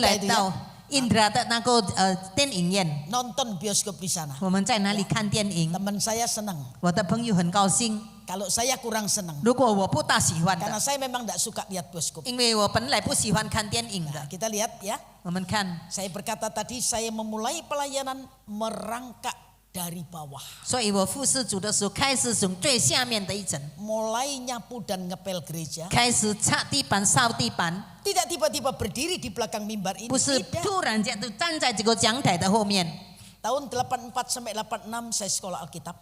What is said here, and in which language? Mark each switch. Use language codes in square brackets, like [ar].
[zh] 来 [id] itu [zh] 到 [id] ya, [zh] Indra的那个电影院， [id] nonton bioskop di sana. [zh] 我们在那里看电影。 [id] Teman saya senang. [zh] 我的朋友很高兴， [id] Kalau saya kurang senang. [zh] 如果我不大喜欢 [id] Karena [zh] 的， [id] saya memang tidak suka lihat bioskop. [zh] 因为我本来不喜欢看电影 [id] Nah, [zh] 的。 [id] kita lihat ya. [zh] 我们看， [id] Saya berkata tadi saya memulai pelayanan merangkak dari bawah. [zh] 所以我服侍主的时候，开始从最下面的一层， [id] Mulai nyapu dan ngepel gereja. [zh] 开始擦地板、扫地板， [id] Tidak tiba-tiba berdiri di belakang mimbar ini. [zh] 不是 [id] Tidak. [zh] 突然间就站在这个讲台的后面。 [id] Tahun 84 sampai 86 saya sekolah Alkitab.